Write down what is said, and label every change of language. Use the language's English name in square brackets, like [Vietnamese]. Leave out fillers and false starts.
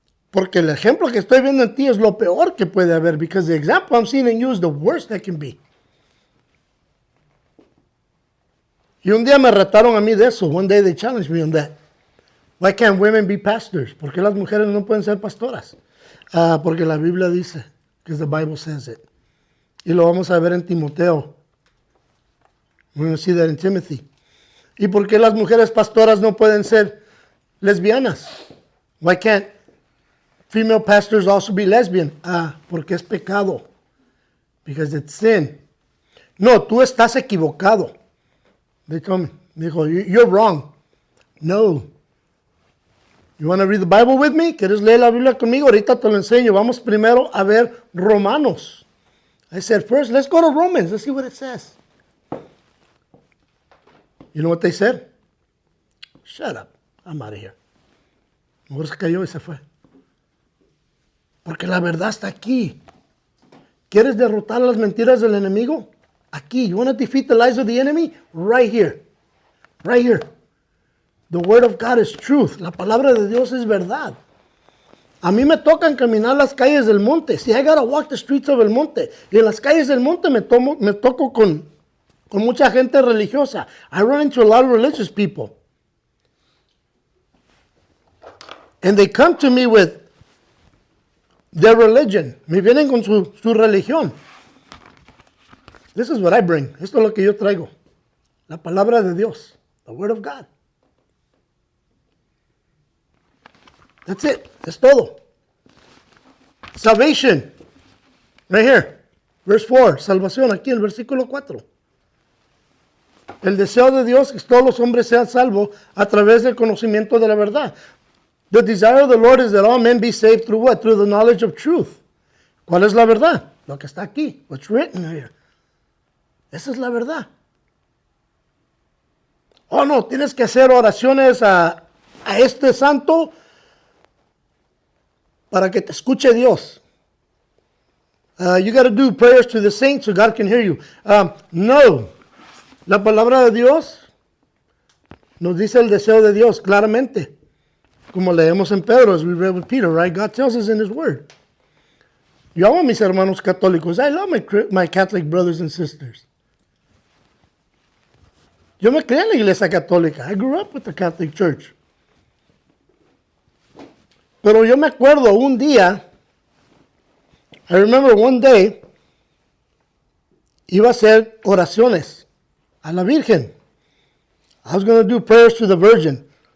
[Spanish] Porque el ejemplo que estoy viendo en ti es lo peor que puede haber. [English] Because the example I'm seeing in you is the worst that can be. [Spanish] Y un día me retaron a mí de eso. [English] One day they challenged me on that. Why can't women be pastors? [Spanish] ¿Por qué las mujeres no pueden ser pastoras? Porque la Biblia dice, [English] because the Bible says it. [Spanish] Y lo vamos a ver en Timoteo. [English] We're going to see that in Timothy. [Spanish] ¿Y por qué las mujeres pastoras no pueden ser lesbianas? [English] Why can't female pastors also be lesbian? [Spanish] Porque es pecado. [English] Because it's sin. [Spanish] No, tú estás equivocado. [English] They told me. [Spanish] Me dijo, [English] you're wrong. [Spanish] No. [English] You want to read the Bible with me? [Spanish] ¿Quieres leer la Biblia conmigo? Ahorita te lo enseño. Vamos primero a ver Romanos. [English] I said, first, let's go to Romans. Let's see what it says. You know what they said? Shut up. I'm out of here. [Spanish] Mejor se cayó y se fue. Porque la verdad está aquí. ¿Quieres derrotar las mentiras del enemigo? Aquí. [English] You want to defeat the lies of the enemy? Right here. Right here. The word of God is truth. [Spanish] La palabra de Dios es verdad. A mí me tocan caminar las calles del monte. Si [English] I gotta walk the streets of El Monte. [Spanish] Y en las calles del monte me toco con mucha gente religiosa. [English] I run into a lot of religious people. And they come to me with their religion. [Spanish] Me vienen con su religión. [English] This is what I bring. [Spanish] Esto es lo que yo traigo. La palabra de Dios. [English] The word of God. That's it. [Spanish] Es todo. [English] Salvation. Right here. Verse 4. [Spanish] Salvación. Aquí en el versículo 4. El deseo de Dios es que todos los hombres sean salvos a través del conocimiento de la verdad. [English] The desire of the Lord is that all men be saved through what? Through the knowledge of truth. [Spanish] ¿Cuál es la verdad? Lo que está aquí. [English] What's written here. [Spanish] Esa es la verdad. Oh, no, tienes que hacer oraciones a este santo para que te escuche Dios. [English] You got to do prayers to the saints so God can hear you. [Spanish] No. La palabra de Dios nos dice el deseo de Dios claramente. Como leemos en Pedro, [English] as we read with Peter, right? God tells us in His Word. [Spanish] Yo amo a mis hermanos católicos. [English] I love my Catholic brothers and sisters. [Spanish] Yo me crié en la iglesia católica. [English] I grew up with the Catholic Church. [Spanish] Pero yo me acuerdo un día, [English] I remember one day, [Spanish] iba a hacer oraciones a la Virgen. [English] I was going to do prayers to the Virgin.